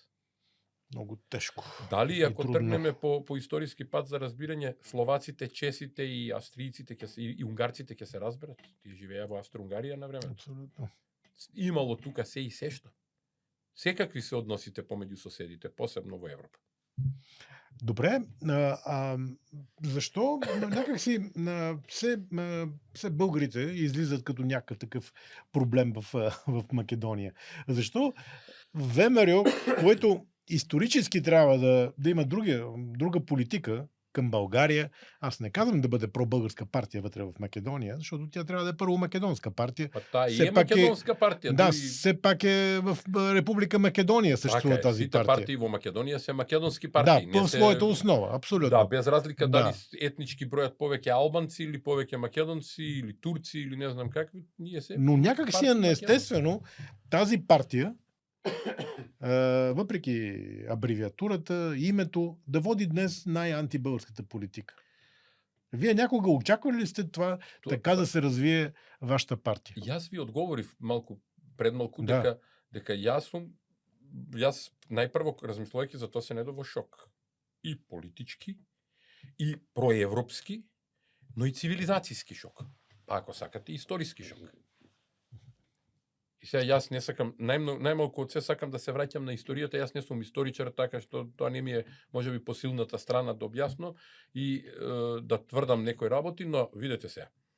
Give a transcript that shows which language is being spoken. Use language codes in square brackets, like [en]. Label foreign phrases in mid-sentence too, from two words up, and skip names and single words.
[mk] Много тешко. Дали ако [bg] трудно. [mk] тргнеме по историски пат за разбирање, словаците, чесите и австријците и унгарците ќе се разберат? Тие живееа во Австро-Унгарија на време. [bg] Абсолютно. [mk] Имало тука се и се што. Секакви се односите помеѓу соседите, посебно во Европа. [bg] Добре, защо някакси все българите излизат като някакъв такъв проблем в Македония? Защо ВМРО, което исторически трябва да има друга политика към България, аз не казвам да бъде пробългарска партия вътре в Македония, защото тя трябва да е първо македонска партия. [mk] Па таа и е македонска партија. [bg] Да, все пак е в Република Македония съществува тази [mk] сите [bg] партия. [mk] партии во Македонија се македонски партии. [bg] Да, по своята основа, абсолютно. [mk] Да, без разлика дали [bg] Да. [mk] етнички бројат повеќе албанци или повеќе македонци или турци или не знам какви, ние се. [bg] Но някак си е [mk] партии [bg] неестествено тази партия, въпреки абревиатурата, името, да води днес най-антибългарската политика. Вие някога очаквали ли сте това така да се развие вашата партия? [mk] Јас ви одговорив предмалку [bg] Да. [mk] дека јас најпрво размислувајќи за тоа се недо во шок. И политички, и проевропски, но и цивилизацијски шок. Па ако сакате, историски шок. И сега јас не сакам, најмалку од се сакам да се враќам на историјата, јас не сум историчар, така што тоа не ми е можеби посилната страна да објаснам и да тврдам некои работи, но видете се.